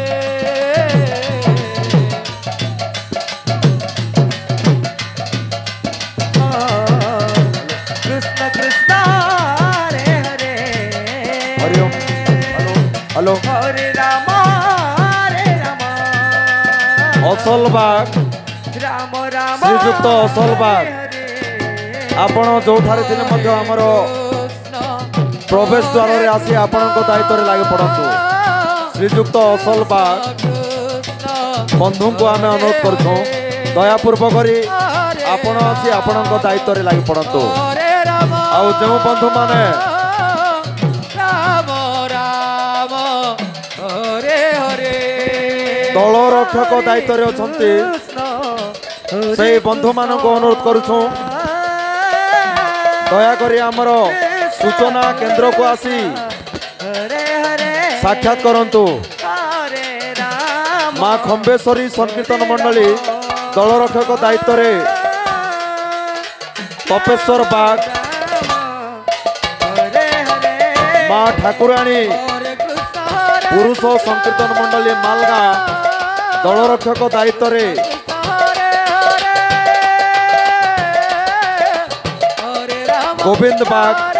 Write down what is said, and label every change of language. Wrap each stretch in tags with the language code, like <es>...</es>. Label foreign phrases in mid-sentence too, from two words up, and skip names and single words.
<or>कृष्ण कृष्ण हरे हरे हरिओम हेलो हरे राम असल बाग राम राम ଶ୍ରୀଯୁକ୍ତ ଅସଲ ବାଗ ଆପଣ ଯୋଠାରେ ଥିଲେ ମଧ୍ୟ ଆମର ପ୍ରବେଶ ଦ୍ୱାର ରେ ଆସି ଆପଣଙ୍କ ଦାୟିତ୍ୱ ରେ ଲାଗି ପଡ଼ନ୍ତୁ ଶ୍ରୀଯୁକ୍ତ ଅସଲ ବାଗ ବନ୍ଧୁ କୁ ଆମେ ଅନୁରୋଧ କରୁଛୁ ଦୟାପୂର୍ବକ କରି ଆପଣ ଆସି ଆପଣଙ୍କ ଦାୟିତ୍ୱ ରେ ଲାଗି ପଡ଼ନ୍ତୁ ଆଉ ଯୋ ବନ୍ଧୁ ମାନେ राम राम हरे हरे ଦଳ ରକ୍ଷକ ଦାୟିତ୍ୱ ରେ ଅଛନ୍ତି ସେହି ବନ୍ଧୁ ମାନ କୁ ଅନୁରୋଧ କରୁଛୁ ଦୟା କରି ଆମର ସୂଚନା କେନ୍ଦ୍ର କୁ ଆସି ସାକ୍ଷାତ କରନ୍ତୁ ମା ଖମ୍ବେଶ୍ୱରୀ ସଂକୀର୍ତ୍ତନ ମଣ୍ଡଳୀ ଦଳ ରକ୍ଷକ ଦାୟିତ୍ୱ ରେ ତପେଶ୍ୱର ବାଗ ମା ଠାକୁରାଣୀ ପୁରୁଷ ସଂକୀର୍ତ୍ତନ ମଣ୍ଡଳୀ ମାଲଗା ଦଳ ରକ୍ଷକ ଦାୟିତ୍ୱ ରେ ଗୋବିନ୍ଦ ବାଗ</or>